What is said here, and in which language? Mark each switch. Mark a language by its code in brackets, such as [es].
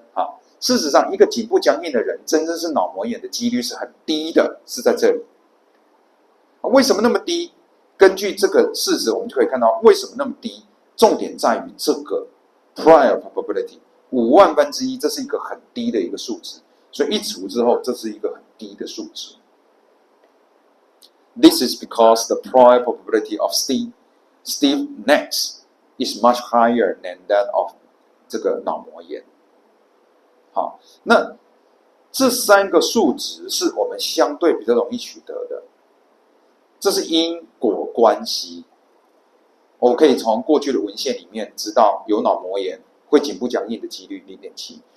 [zh] 好，事实上，一个颈部僵硬的人，真正是脑膜炎的几率是很低的，是在这里。为什么那么低？根据这个事实，我们就可以看到为什么那么低。重点在于这个 prior probability 1/5000，这是一个很低的一个数值，所以一除之后，这是一个很低的数值。 [en] This is because the prior probability of stiff necks is much higher than that of [zh] 这个脑膜炎。好，那这3个数值是我们相对比较容易取得的，这是因果关系。我可以从过去的文献里面知道有脑膜炎会颈部僵硬的几率0.7。